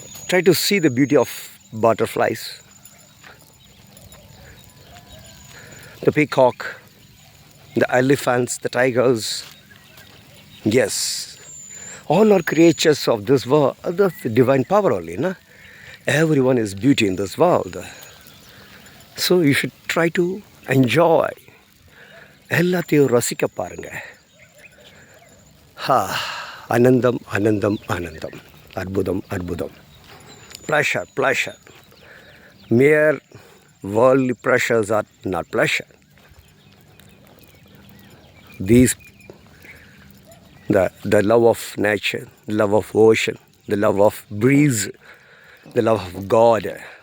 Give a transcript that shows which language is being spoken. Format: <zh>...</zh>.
<en>Try to see the beauty of butterflies, the peacock, the elephants, the tigers. Yes, all are creatures of this world. That's the divine power only, na? Everyone is beauty in this world. So you should try to enjoy.</en> <ta>எல்லாத்தையும் ரசிக்க பாருங்க. ஆனந்தம் ஆனந்தம் ஆனந்தம், அற்புதம் அற்புதம்.</ta> <en>Pleasure. Mere worldly pleasures are not pleasure. These, the love of nature, the love of ocean, the love of breeze, the love of God.</en>